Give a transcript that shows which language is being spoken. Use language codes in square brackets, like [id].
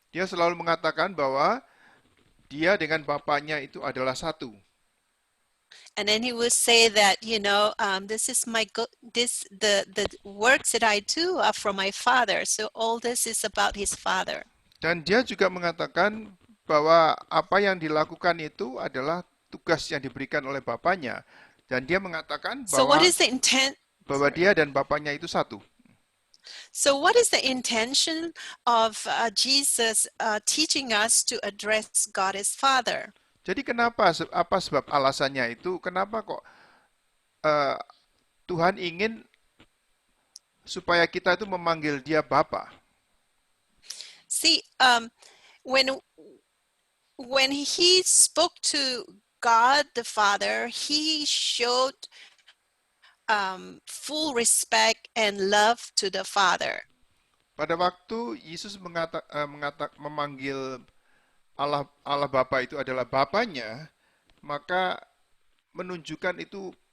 [id] Dia selalu mengatakan bahwa dia dengan Bapaknya itu adalah satu. [en] And then he will say that, this is the works that I do are from my Father. So all this is about his Father. [id] Dan dia juga mengatakan bahwa apa yang dilakukan itu adalah tugas yang diberikan oleh Bapaknya. Dan dia mengatakan [en] So what is the intent? [id] bahwa dia dan Bapaknya itu satu. [en] So what is the intention of Jesus teaching us to address God as Father? [id] Jadi apa sebab alasannya itu? Kenapa kok Tuhan ingin supaya kita itu memanggil dia Bapa? [en] See, when he spoke to God the Father, he showed full respect and love to the Father. [id] Pada waktu Yesus memanggil Allah Bapa itu adalah Bapanya, maka menunjukkan itu